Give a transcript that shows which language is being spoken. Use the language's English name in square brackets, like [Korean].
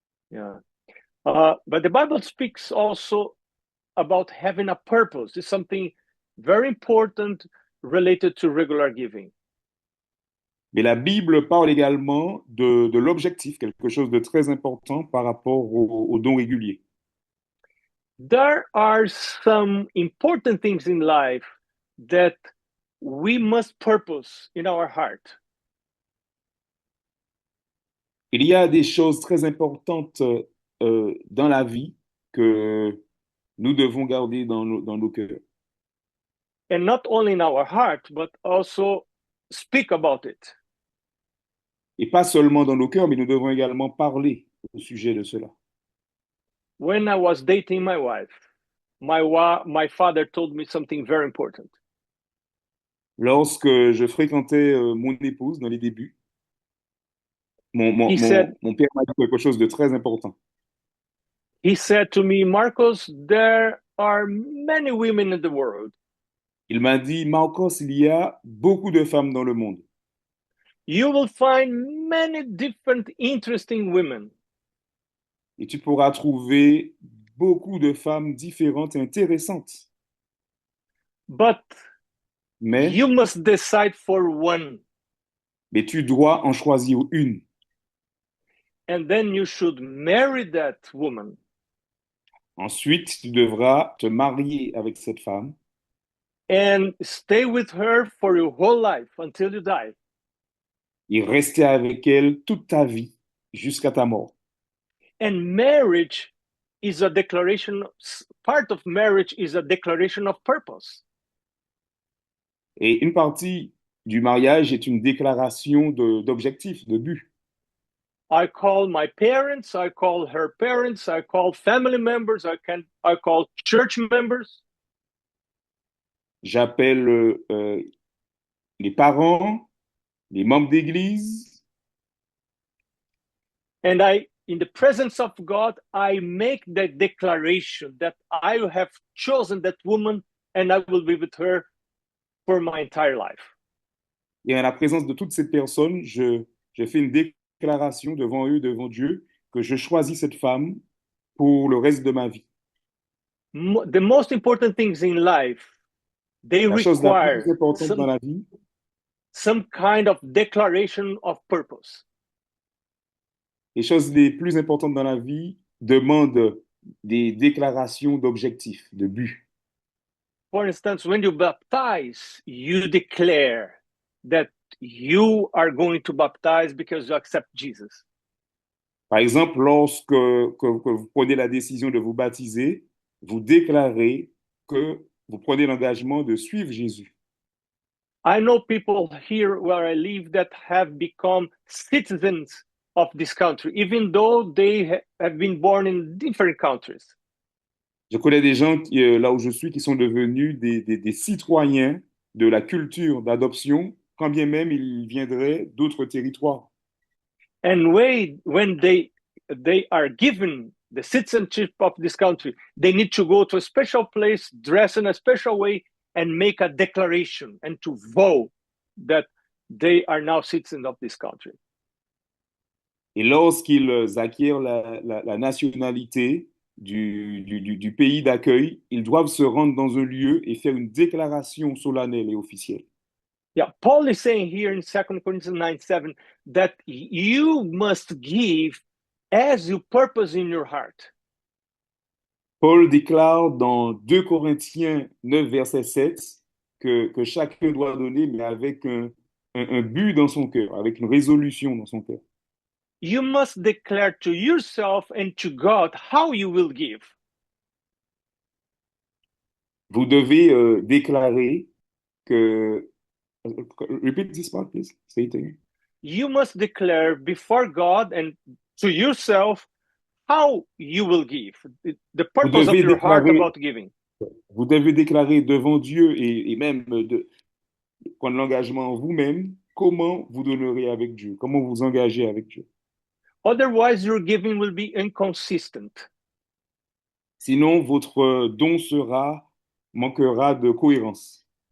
[English] Yeah. But the Bible speaks also about having a purpose. It's something very important related to regular giving. [French] Mais la Bible parle également de l'objectif, quelque chose de très important par rapport aux dons réguliers. [English] There are some important things in life that we must purpose in our heart. [French] Il y a des choses très importantes dans la vie que nous devons garder dans nos cœurs. [English] And not only in our heart, but also speak about it. [French] Et pas seulement dans nos cœurs, mais nous devons également parler au sujet de cela. [English] When I was dating my wife, my father told me something very important. [French] Lorsque je fréquentais mon épouse dans les débuts, [English] He said, [French] mon père m'a dit quelque chose de très important. [English] he said to me, Marcos, there are many women in the world. [French] Il m'a dit, Marcos, il y a beaucoup de femmes dans le monde. [English] You will find many different interesting women. [French] Et tu pourras trouver beaucoup de femmes différentes et intéressantes. [English] But [French] Mais, [English] you must decide for one. [French] mais tu dois en choisir une. [English] And then you should marry that woman. [French] Ensuite, tu devras te marier avec cette femme [English] And stay with her for your whole life until you die. [French] et rester avec elle toute ta vie jusqu'à ta mort. [English] And marriage is a declaration, part of marriage is a declaration of purpose. [French] Et une partie du mariage est une déclaration d'objectif, de but. [English] I call my parents, I call her parents, I call family members, I call church members. [French] J'appelle les parents, les membres d'église, [English] And in the presence of God, I make the declaration that I have chosen that woman and I will be with her for my entire life. [French] et en la présence de toutes ces personnes, je fais une déclaration devant eux, devant Dieu, que je choisis cette femme pour le reste de ma vie. [English] The most important things in life, they [French] La chose la [English] require [French] plus importante dans la vie, [English] some kind of declaration of purpose. [French] les choses les plus importantes dans la vie demandent des déclarations d'objectifs, de but. [English] For instance, when you baptize, you declare that you are going to baptize because you accept Jesus. [French] Par exemple, lorsque que vous prenez la décision de vous baptiser, vous déclarez que vous prenez l'engagement de suivre Jésus. [English] I know people here where I live that have become citizens of this country, even though they have been born in different countries. [French] Je connais des gens là où je suis qui sont devenus des citoyens de la culture d'adoption, quand bien même ils viendraient d'autres territoires. [English] And when they are given the citizenship of this country, they need to go to a special place, dress in a special way, and make a declaration and to vote that they are now citizens of this country. [French] Et lorsqu'ils acquièrent la nationalité du pays d'accueil, ils doivent se rendre dans un lieu et faire une déclaration solennelle et officielle. [English] Yeah, Paul is saying here in 2 Corinthians 9:7 that you must give as you purpose in your heart. [French] Paul déclare dans 2 Corinthiens 9, verset 7, que chacun doit donner, mais avec un but dans son cœur, avec une résolution dans son cœur. [English] You must declare to yourself and to God how you will give. [French] Vous devez déclarer que... [English] Repeat this part, please. Say it again. You must declare before God and to yourself how you will give, the [French] Vous [English] purpose of [French] devez [English] your heart [French] déclarer, [English] about giving. [French] vous devez déclarer devant Dieu et même prendre l'engagement en vous-même, comment vous donnerez avec Dieu, comment vous engagez avec Dieu. [English] Otherwise, your giving will be inconsistent. [French] Sinon, votre don manquera de cohérence.